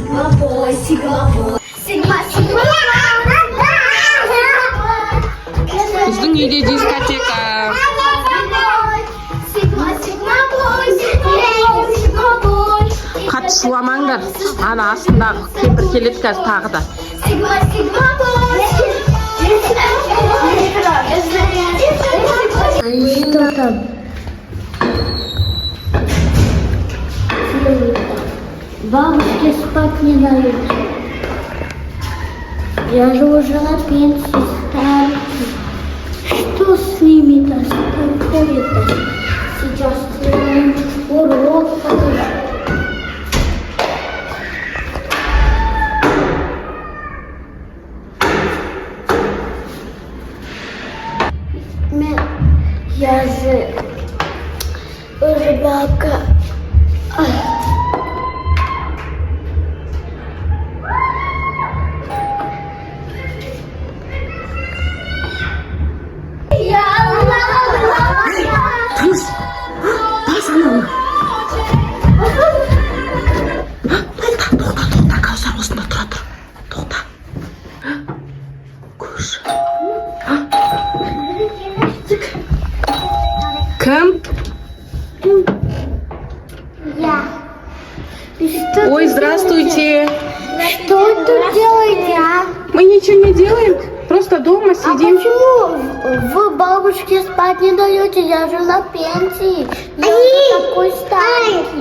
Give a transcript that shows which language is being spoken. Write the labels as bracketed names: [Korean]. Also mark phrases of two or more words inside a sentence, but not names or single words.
[Kazakh] Біздің үйде дискотека. Қатты шуламаңдар. Ана астындағы кемпір келеді қазір тағы да. [Russian] Что там? Бабушке спать не дают. Я же уже на пенсии старости. Что с ними-то происходит-то? Сейчас урок покажу. Я же рыбалка. [Kazakh] Тырс! Бас ананы! Тоқта, Кәусар осында тұра тұр. Тоқта. Көрші. Кім? [Russian] Я. Ой, здравствуйте. Что вы тут делаете, а? Мы ничего не делаем, просто дома сидим. Почему вы бабушке спать не даете? Я же на пенсии. Я уже такой старенький.